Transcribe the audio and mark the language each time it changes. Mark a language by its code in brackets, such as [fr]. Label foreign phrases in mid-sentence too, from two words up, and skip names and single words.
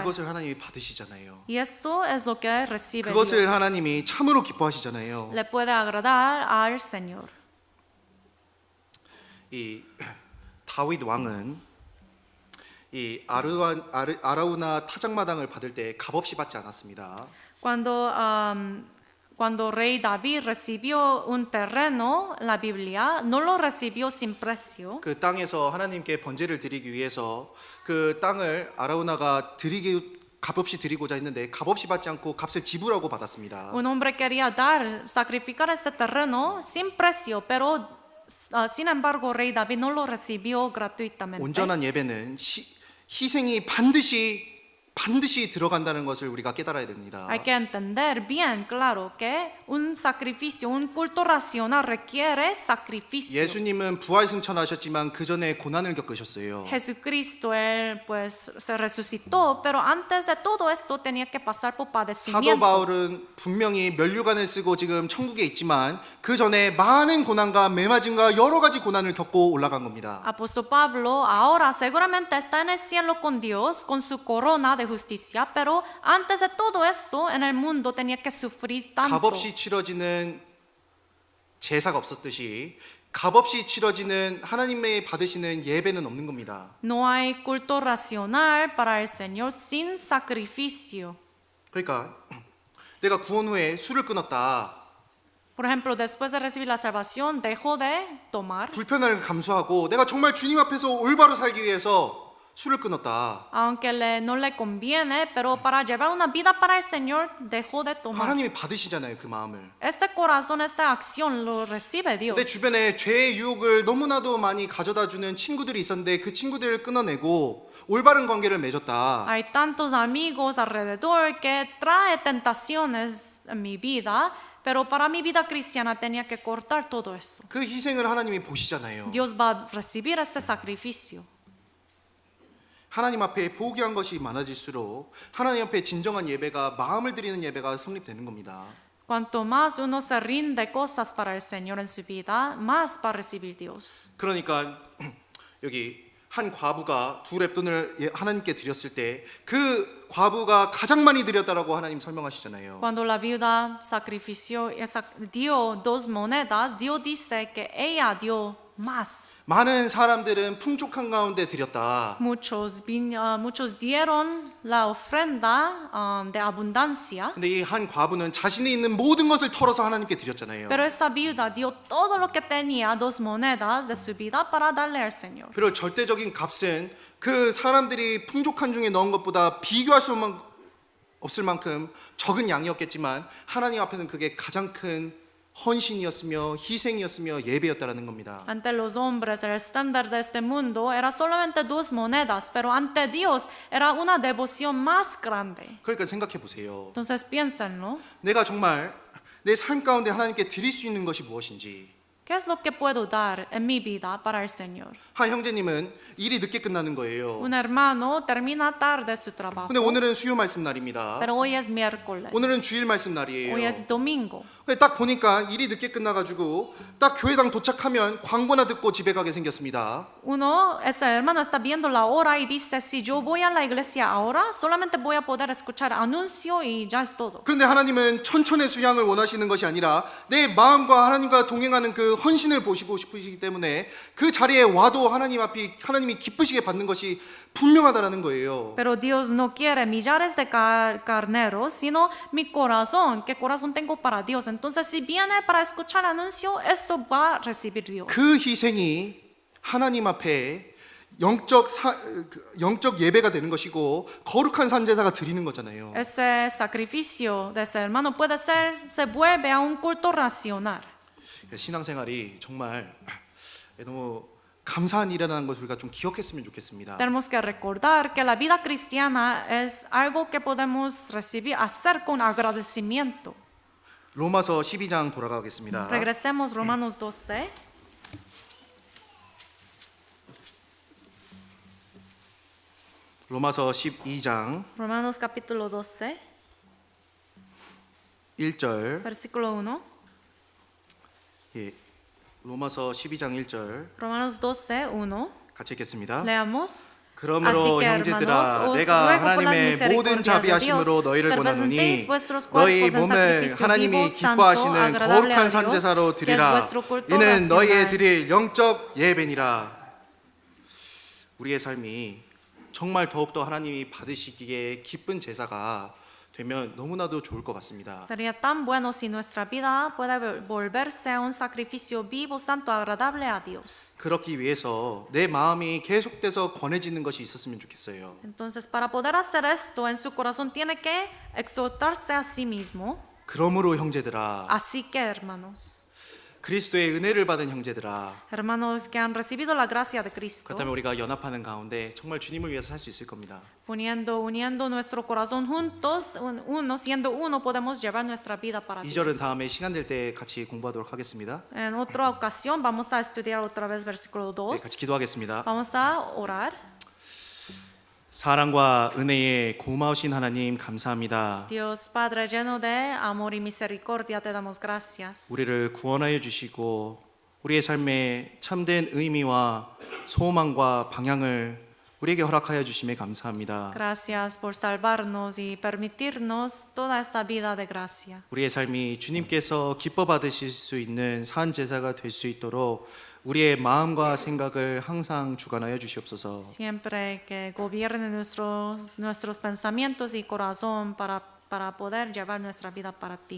[ko] 그것을 하나님이 받으시잖아요. [es] Y esto es lo que recibe [ko] 그것을 [es] Dios. [ko] 하나님이 참으로 기뻐하시잖아요. [es] Le puede agradar al Señor. [ko] 이 다윗 왕은 이 아라우나 타작마당을 받을 때 값없이 받지 않았습니다. [es] Cuando rey David recibió un terreno, la Biblia no lo recibió sin precio. [ko] 그 땅에서 하나님께 번제를 드리기 위해서 그 땅을 아라우나가 값없이 드리고자 했는데 값없이 받지 않고 값을 지불하고 받았습니다. [es] Un hombre quería sacrificar este terreno sin precio, pero sin embargo rey David no lo recibió gratuitamente. [ko] 온전한 예배는 희생이 반드시 반드시 들어간다는 것을 우리가 깨달아야 됩니다. [es] Hay que entender bien claro que un sacrificio, un culto racional requiere sacrificio. [ko] 예수님은 부활 승천하셨지만 그 전에 고난을 겪으셨어요. [es] Jesucristo, él pues se resucitó, pero antes de todo eso tenía que pasar por [ko] 사도 [es] padecimiento. [ko] 바울은 분명히 면류관을 쓰고 지금 천국에 있지만 그 전에 많은 고난과 매맞음과 여러 가지 고난을 겪고 올라간 겁니다. [es] Apóstol Pablo ahora seguramente está en el cielo con Dios, con su corona de justicia, pero antes de todo eso en el mundo tenía que sufrir tanto. [ko] 값없이 치러지는 제사가 없었듯이 값없이 치러지는 하나님의 받으시는 예배는 없는 겁니다. [es] No hay culto racional para el Señor sin sacrificio. [ko] 그러니까 내가 구원 후에 술을 끊었다. [es] Por ejemplo, después de recibir la salvación, dejo de tomar. [ko] 불편함을 감수하고 내가 정말 주님 앞에서 올바로 살기 위해서 술을 끊었다. [es] Aunque no le conviene, pero para llevar una vida para el Señor, dejó de tomar. [ko] 하나님이 받으시잖아요, 그 마음을. [es] Este corazón, esta acción lo recibe Dios. [ko] 내 주변에 죄의 유혹을 너무나도 많이 가져다 주는 친구들이 있었는데 그 친구들을 끊어내고 올바른 관계를 맺었다. [es] Hay tantos amigos alrededor que trae tentaciones en mi vida, pero para mi vida cristiana tenía que cortar todo eso. [ko] 그 희생을 하나님이 보시잖아요. [es] Dios va a recibir ese sacrificio. [ko] 하나님 앞에 포기한 것이 많아질수록 하나님 앞에 진정한 예배가 마음을 드리는 예배가 성립되는 겁니다. [es] Cuanto más uno se rinde cosas para el Señor en su vida, más va a recibir Dios. [ko] 그러니까 여기 한 과부가 두 렙돈을 하나님께 드렸을 때 그 과부가 가장 많이 드렸다라고 하나님 설명하시잖아요. [es] Cuando la viuda sacrifició, dio 2 monedas, Dios dice que ella dio más. [ko] 많은 사람들은 풍족한 가운데 드렸다. [es] Muchos dieron la ofrenda de abundancia, [ko] 근데 이 한 과부는 자신이 있는 모든 것을 털어서 하나님께 드렸잖아요. [es] pero esa viuda dio todo lo que tenía, 2 monedas de su vida para darle al Señor. [ko] 그리고 절대적인 값은 그 사람들이 풍족한 중에 넣은 것보다 비교할 수 없을 만큼 적은 양이었겠지만 하나님 앞에는 그게 가장 큰 헌신이었으며 희생이었으며 예배였다라는 겁니다. [es] Ante los hombres, el estándar de este mundo era solamente 2 monedas, pero ante Dios era una devoción más grande. [ko] 그러니까 생각해 보세요. [es] Entonces piénsenlo, [ko] 내가 정말 내 삶 가운데 하나님께 드릴 수 있는 것이 무엇인지. [es] ¿qué es lo que puedo dar en mi vida para el Señor? [ko] 한 형제님은 일이 늦게 끝나는 거예요. [es] Un hermano termina tarde su trabajo, [ko] 근데 오늘은 수요 말씀 날입니다. [es] pero hoy es miércoles, [ko] 오늘은 주일 말씀 [es] hoy [ko] 날이에요. [es] es domingo. [ko] 근데 딱 보니까 일이 늦게 끝나가지고 딱 교회당 도착하면 광고나 듣고 집에 가게 생겼습니다. [es] Ese hermano está viendo la hora y dice, si yo voy a la iglesia ahora, solamente voy a poder escuchar anuncio y ya es todo. [ko] 그런데 하나님은 천천의 수양을 원하시는 것이 아니라 내 마음과 하나님과 동행하는 그 헌신을 보시고 싶으시기 때문에 그 자리에 와도 하나님이 기쁘시게 받는 것이 분명하다라는 거예요. [es] Pero Dios no quiere millares de carneros, sino mi corazón. ¿Qué corazón tengo para Dios? Entonces, si viene para escuchar anuncio, eso va a recibir Dios. [ko] 그 희생이 하나님 앞에 영적 예배가 되는 것이고 거룩한 산제사가 드리는 거잖아요. [es] Ese sacrificio de ese hermano se vuelve a un culto racional. [ko] 신앙생활이 정말 너무 감사한 일이라는 것을 우리가 좀 기억했으면 좋겠습니다. [es] Tenemos que recordar que la vida cristiana es algo que podemos recibir, hacer con agradecimiento. [ko] 로마서 12장 돌아가겠습니다. [es] Regresemos Romanos 12. [ko] 로마서 12장 [es] Romanos capítulo 12, [ko] 1절. [es] versículo 1. [ko] 예. 로마서 12장 1절 [es] Romanos 12, 1. [ko] 같이 읽겠습니다. [es] Leamos. [ko] 그러므로 [es] Así que, [ko] 형제들아 [es] hermanos, os [ko] 내가 [es] ruego por las [ko] 하나님의 모든 [es] misericordias de [ko] 자비하심으로 [es] Dios, [ko] 너희를 [es] que [ko] 권하노니 [es] presentéis vuestros [ko] 너희 [es] cuerpos en [ko] 몸을 [es] sacrificio [ko] 하나님이 [es] vivo, santo, [ko] 기뻐하시는 [es] agradable a [ko] 거룩한 [es] Dios, [ko] 산제사로 [es] que es [ko] 드리라. [es] vuestro culto [ko] 이는 [es] racional. [ko] 너희의 드릴 영적 예배니라. 우리의 삶이 정말 더욱더 하나님이 받으시기에 기쁜 제사가 되면 너무나도 좋을 것 같습니다. [es] Sería tan bueno si nuestra vida pueda volverse un sacrificio vivo, santo, agradable a Dios. [ko] 그렇기 위해서 내 마음이 계속돼서 권해지는 것이 있었으면 좋겠어요. [es] Entonces, para poder hacer esto en su corazón, tiene que exhortarse a sí mismo. [ko] 그러므로 형제들아 [es] Así que, hermanos, [ko] 그리스도의 은혜를 받은 형제들아, [es] Hermanos que han recibido la gracia de Cristo, [ko] 그렇다면 우리가 연합하는 가운데 정말 주님을 위해서 살 수 있을 겁니다. [es] uniendo nuestro corazón juntos, siendo uno, podemos llevar nuestra vida para [ko] 2절은 [es] Dios. [ko] 다음에 시간 될 때 같이 공부하도록 하겠습니다. [es] En otra ocasión vamos a estudiar otra vez versículo [ko] 네, 같이 [es] 2. [ko] 기도하겠습니다. [es] Vamos a orar. [ko] 사랑과 은혜의 고마우신 하나님 감사합니다. [es] Dios Padre lleno de amor y misericordia, te damos gracias. [ko] 우리를 구원하여 주시고 우리의 삶에 참된 의미와 소망과 방향을 우리에게 허락하여 주심에 감사합니다. [es] Gracias por salvarnos y permitirnos toda esta vida de gracia. [ko] 우리의 삶이 주님께서 기뻐 받으실 수 있는 산 제사가 될 수 있도록 우리의 마음과 생각을 항상 주관하여 주시옵소서. [es] Siempre que gobierne nuestros pensamientos y corazón para poder llevar nuestra vida para ti.